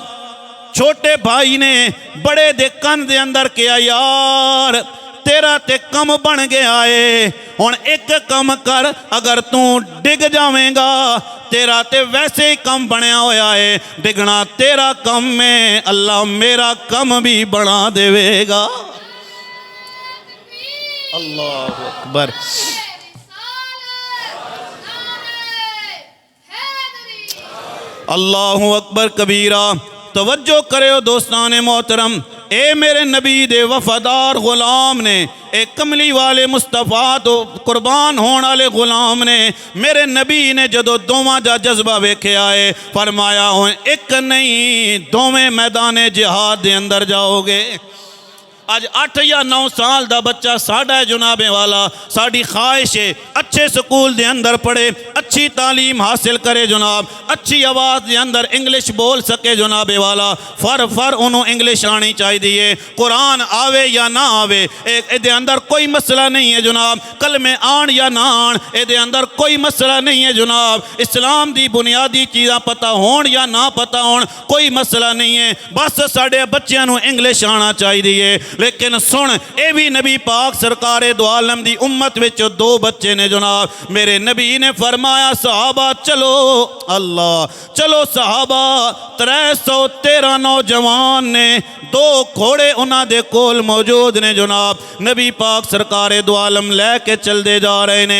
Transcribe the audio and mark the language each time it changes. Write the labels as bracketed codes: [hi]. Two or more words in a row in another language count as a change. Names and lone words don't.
[pa] چھوٹے بھائی نے بڑے دے کن دے اندر کیا، یار تیرا تے کم بن گیا ہے، ہن ایک کم کر، اگر تو ڈگ جاوے گا تیرا تے ویسے ہی کم بنیا ہویا ہے، ڈگنا تیرا کم میں اللہ میرا کم بھی بنا دیوے گا. [ar] الله أكبر. الله أكبر كبيرا. [pa] توجہ کرو دوستان محترم، اے میرے نبی دے وفادار غلام نے، ایک کملی والے مصطفیٰ توں قربان ہونے والے غلام نے، میرے نبی نے جدوں دوواں دا جذبہ ویکھیا ہے، فرمایا ہن ایک نہیں دوویں میدانِ جہاد دے اندر جاؤ گے. [ur] آج 8 یا 9 سال کا بچہ ساڈا ہے جنابِ والا، ساڈی خواہش ہے اچھے سکول کے اندر پڑھے، اچھی تعلیم حاصل کرے جناب، اچھی آواز کے اندر انگلش بول سکے جنابِ والا. پھر انہوں نے انگلش آنی چاہیے، قرآن آوے یا نہ آوے یہ اندر کوئی مسئلہ نہیں ہے جناب، کلمے آن یا نہ آن یہ اندر کوئی مسئلہ نہیں ہے جناب، اسلام کی بنیادی چیزاں پتہ ہون یا نہ پتہ ہون کوئی مسئلہ نہیں ہے، بس ساڈے بچوں کو انگلش آنا چاہیے. [pa] لیکن سن، یہ بھی نبی پاک سرکار دو عالم دی امت وچ 2 بچے نے جناب. میرے نبی نے فرمایا صحابہ چلو، اللہ چلو صحابہ. 313 نوجوان نے، 2 گھوڑے انہاں دے کول موجود نے جناب. نبی پاک سرکار دو عالم لیکے چلتے جا رہے نے.